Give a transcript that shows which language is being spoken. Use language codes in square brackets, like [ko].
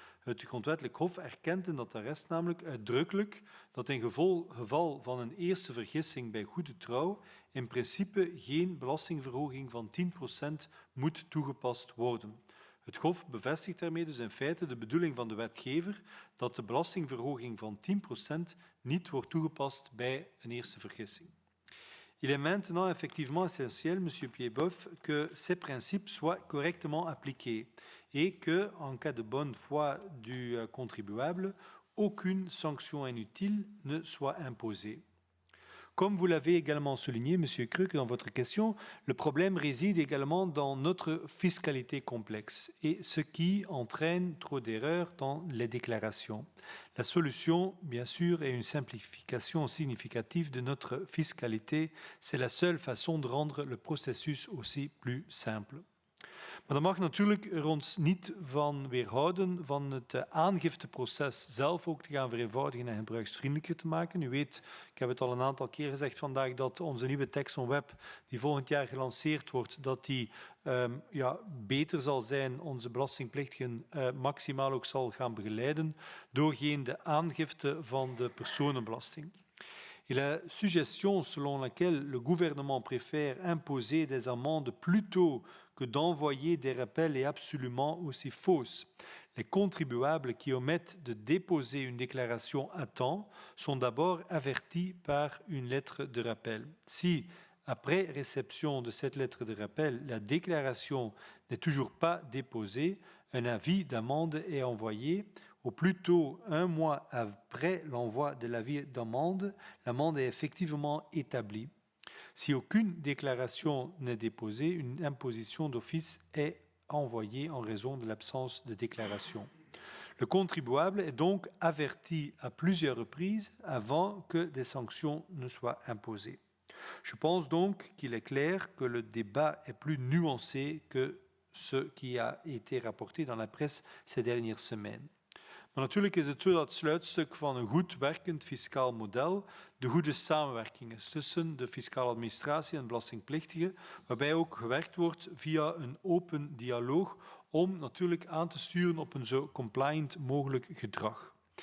[nl] Het Grondwettelijk Hof erkent in dat arrest namelijk uitdrukkelijk dat in geval van een eerste vergissing bij goede trouw in principe geen belastingverhoging van 10% moet toegepast worden. Het Hof bevestigt daarmee dus in feite de bedoeling van de wetgever dat de belastingverhoging van 10% niet wordt toegepast bij een eerste vergissing. [fr] Il est maintenant effectivement essentiel, Monsieur Piedboeuf, que ces principes soient correctement appliqués et que, en cas de bonne foi du contribuable, aucune sanction inutile ne soit imposée. Comme vous l'avez également souligné, Monsieur Kruk, dans votre question, le problème réside également dans notre fiscalité complexe et ce qui entraîne trop d'erreurs dans les déclarations. La solution, bien sûr, est une simplification significative de notre fiscalité. C'est la seule façon de rendre le processus aussi plus simple. [nl] Maar dat mag natuurlijk er ons niet van weerhouden van het aangifteproces zelf ook te gaan vereenvoudigen en gebruiksvriendelijker te maken. U weet, ik heb het al een aantal keer gezegd vandaag, dat onze nieuwe tekst on web die volgend jaar gelanceerd wordt, dat die beter zal zijn, onze belastingplichtigen maximaal ook zal gaan begeleiden, doorheen de aangifte van de personenbelasting. [fr] Et la suggestion selon laquelle le gouvernement préfère imposer des amendes plutôt que d'envoyer des rappels est absolument aussi fausse. Les contribuables qui omettent de déposer une déclaration à temps sont d'abord avertis par une lettre de rappel. Si, après réception de cette lettre de rappel, la déclaration n'est toujours pas déposée, un avis d'amende est envoyé. Au plus tôt 1 mois après l'envoi de l'avis d'amende, l'amende est effectivement établie. Si aucune déclaration n'est déposée, une imposition d'office est envoyée en raison de l'absence de déclaration. Le contribuable est donc averti à plusieurs reprises avant que des sanctions ne soient imposées. Je pense donc qu'il est clair que le débat est plus nuancé que ce qui a été rapporté dans la presse ces dernières semaines. [nl] Maar natuurlijk is het zo dat het sluitstuk van een goed werkend fiscaal model de goede samenwerking is tussen de fiscale administratie en belastingplichtigen, waarbij ook gewerkt wordt via een open dialoog om natuurlijk aan te sturen op een zo compliant mogelijk gedrag.